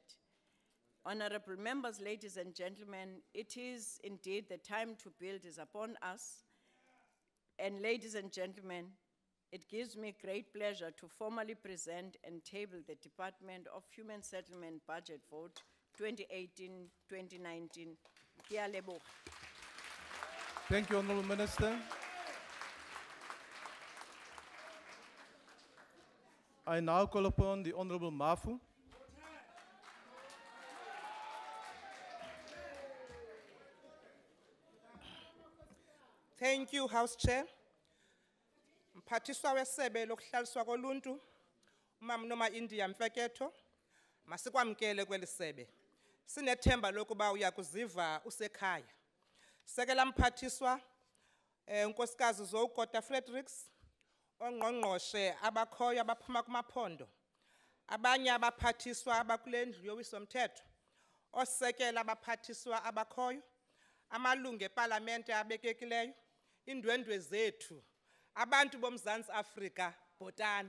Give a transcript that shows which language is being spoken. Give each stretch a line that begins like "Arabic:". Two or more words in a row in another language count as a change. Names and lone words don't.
English: Honorable members, ladies and gentlemen, it is indeed the time to build is upon us. And ladies and gentlemen, it gives me great pleasure to formally present and table the Department of Human Settlement Budget Vote 2018-2019.
Southern Sotho: Ke a leboha.
English: Thank you, Honorable Minister. I now call upon the Honorable Mafu. Thank you, House Chair.
Xhosa: Mphathiswa wesebe lokuhlaliswa koluntu, uMam Noma India Mfeketho, masikwamkele kweli sebe. Sinethemba lokuba uyakuziva usekhaya. Sekela mphathiswa, unkosikazi Zowukota Fredericks, ongqongqoshe abakhoyo abaphuma kumaphondo, abanye abaphathiswa abakule ndlu yowiso-mthetho, osekela abaphathiswa abakhoyo, amalungu epalamente abekekileyo, indwendwe zethu, abantu boMzantsi Afrika, bhotani.